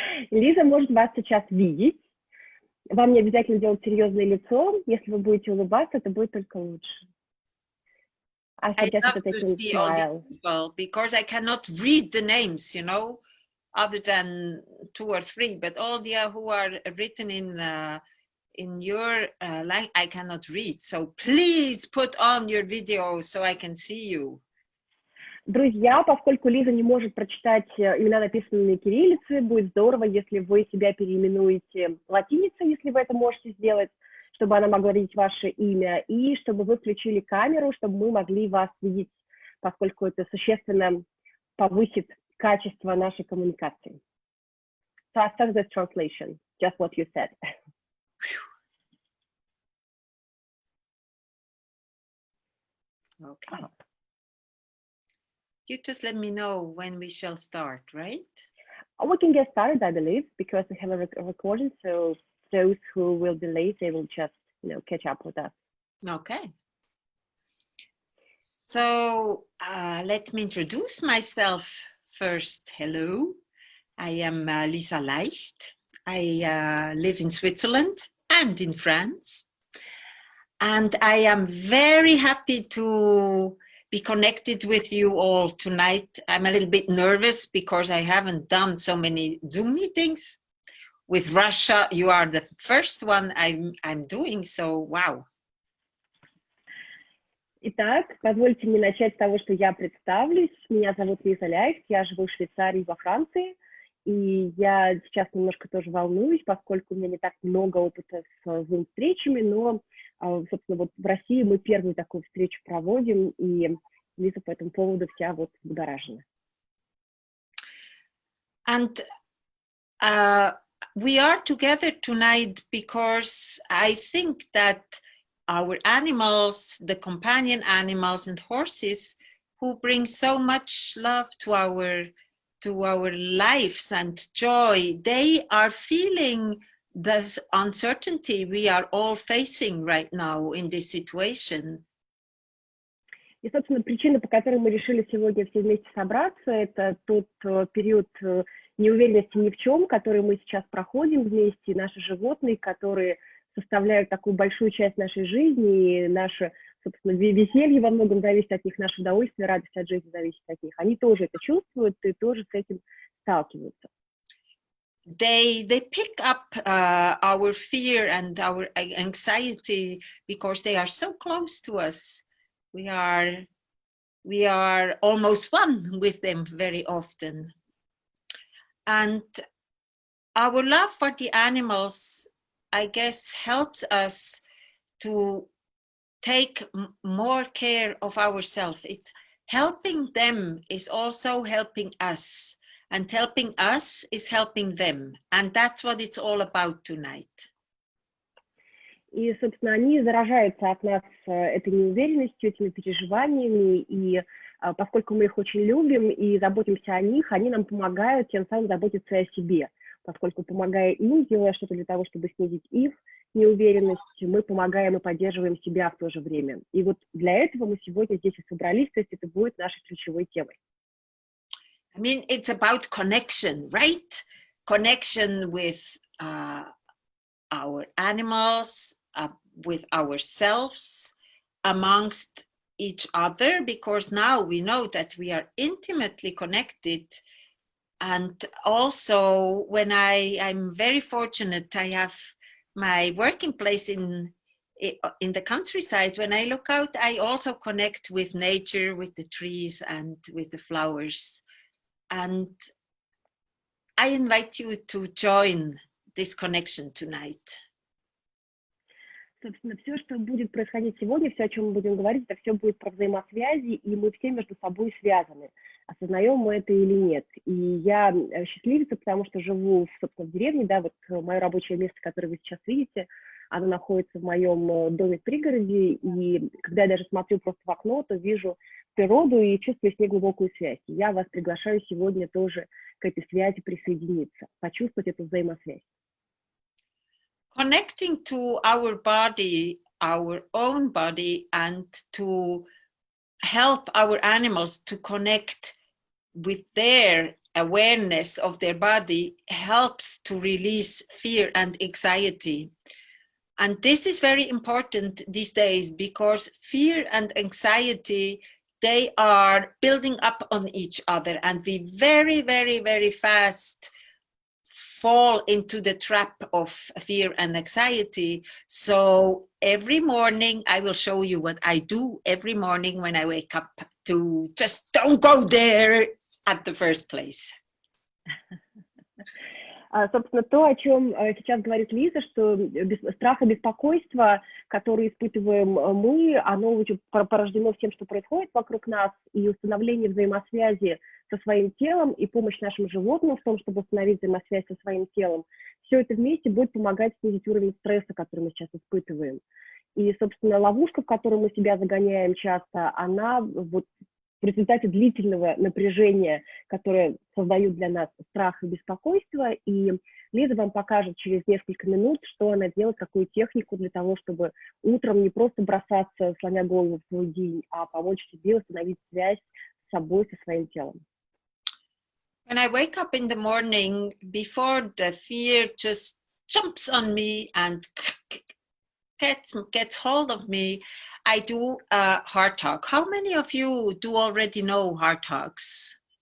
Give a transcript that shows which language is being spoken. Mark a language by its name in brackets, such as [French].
[Russian] Лиза может вас сейчас видеть. Вам не обязательно делать серьезное лицо. Если вы будете улыбаться, это будет только лучше. [English] I love to see all these people because I cannot read the names, you know, other than 2 or 3, but all the who are written in your line, I cannot read. So please put on your video so I can see you. [Russian] Друзья, поскольку Лиза не может прочитать имена, написанные на кириллице, будет здорово, если вы себя переименуете латиницей, если вы это можете сделать, чтобы она могла видеть ваше имя, и чтобы вы включили камеру, чтобы мы могли вас видеть, поскольку это существенно повысит качество нашей коммуникации. [English] So I start this translation, just what you said. Okay. You just let me know when we shall start, right? We can get started, I believe, because we have a recording, so those who will be late, they will just, you know, catch up with us. Okay. So let me introduce myself first. Hello, I am Lizey Ляйхт. I live in Switzerland and in France. And I am very happy to be connected with you all tonight. I'm a little bit nervous because I haven't done so many Zoom meetings. With Russia, you are the first one I'm doing, so wow. [Russian] Итак, позвольте мне начать с того, что я представлюсь. Меня зовут Лиза Ляйхт, я живу в Швейцарии, во Франции. И я сейчас немножко тоже волнуюсь, поскольку у меня не так много опыта с Zoom-встречами, но, собственно, вот в России мы первую такую встречу проводим, и Лиза по этому поводу вся вот взбудоражена. [English] And we are together tonight because I think that our animals, the companion animals and horses, who bring so much love to our lives and joy, they are feeling this uncertainty we are all facing right now in this situation. [Russian] И, собственно, причина, по которой мы решили сегодня все вместе собраться, это тот период неуверенности ни в чем, который мы сейчас проходим вместе, наши животные, которые составляют такую большую часть нашей жизни, и наше, собственно, веселье во многом зависит от них, наше удовольствие, радость от жизни зависит от них. Они тоже это чувствуют и тоже с этим сталкиваются. [English] They pick up our fear and our anxiety because they are so close to us. We are almost one with them very often. And our love for the animals, I guess, helps us to take more care of ourselves. It's helping them is also helping us, and helping us is helping them. And that's what it's all about tonight. [Russian] И, собственно, они заражаются от нас этой неуверенностью, этими переживаниями, и поскольку мы их очень любим и заботимся о них, они нам помогают тем самым заботиться о себе, поскольку, помогая им, делая что-то для того, чтобы снизить их неуверенность, мы помогаем и поддерживаем себя в то же время. И вот для этого мы сегодня здесь и собрались, то есть это будет нашей ключевой темой. [English] I mean, it's about connection, right? Connection with our animals, with ourselves, amongst each other, because now we know that we are intimately connected. And also, when I'm very fortunate, I have my working place in the countryside. When I look out, I also connect with nature, with the trees and with the flowers. And I invite you to join this connection tonight. [Russian] Собственно, все, что будет происходить сегодня, все, о чем мы будем говорить, это все будет про взаимосвязи, и мы все между собой связаны. Осознаем мы это или нет. И я счастливица, потому что живу, собственно, в деревне, да, вот мое рабочее место, которое вы сейчас видите, оно находится в моем доме в пригороде, и когда я даже смотрю просто в окно, то вижу природу и чувствую с ней глубокую связь. И я вас приглашаю сегодня тоже к этой связи присоединиться, почувствовать эту взаимосвязь. [English] Connecting to our body, our own body, and to help our animals to connect with their awareness of their body helps to release fear and anxiety. And this is very important these days, because fear and anxiety, they are building up on each other, and we very, very, very fast fall into the trap of fear and anxiety. So every morning I will show you what I do every morning when I wake up, to just don't go there at the first place. [Russian] Собственно, то, о чем сейчас говорит Лиза, что страх и беспокойство, которые испытываем мы, оно порождено всем, что происходит вокруг нас, и установление взаимосвязи со своим телом и помощь нашим животным в том, чтобы установить взаимосвязь со своим телом, все это вместе будет помогать снизить уровень стресса, который мы сейчас испытываем. И, собственно, ловушка, в которую мы себя загоняем часто, она вот в результате длительного напряжения, которое создают для нас страх и беспокойство. И Лиза вам покажет через несколько минут, что она делает, какую технику для того, чтобы утром не просто бросаться, сломя голову в свой день, а помочь себе установить связь с собой, со своим телом. [English] When I wake up in the morning, before the fear just jumps on me and gets hold of me, I do a heart talk. How many of you do already know heart talks?